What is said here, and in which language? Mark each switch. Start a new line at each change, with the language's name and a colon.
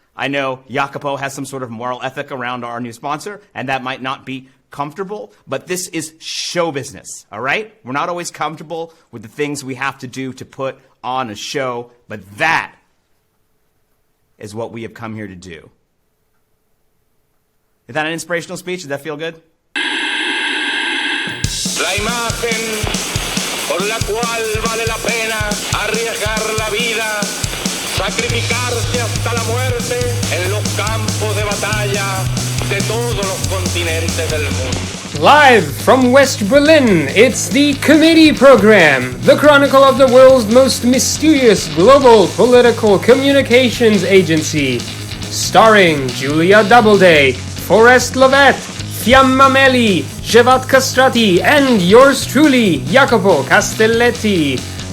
English: I know Jacopo has some sort of moral ethic around our new sponsor, and that might not be comfortable, but this is show business, all right? We're not always comfortable with the things we have to do to put on a show, but that is what we have come here to do. Is that an inspirational speech? Does that feel good?
Spanish: La imagen por la cual vale la pena arriesgar la vida, sacrificarse hasta la muerte en los campos de batalla de todos los continentes del mundo.
English: Live from West Berlin, it's the Committee Program, the chronicle of the world's most mysterious global political communications agency, starring Julia Doubleday, Forrest, Lovette, Fiamma, Ellie, Castrati, and yours truly, Jacopo Castelletti.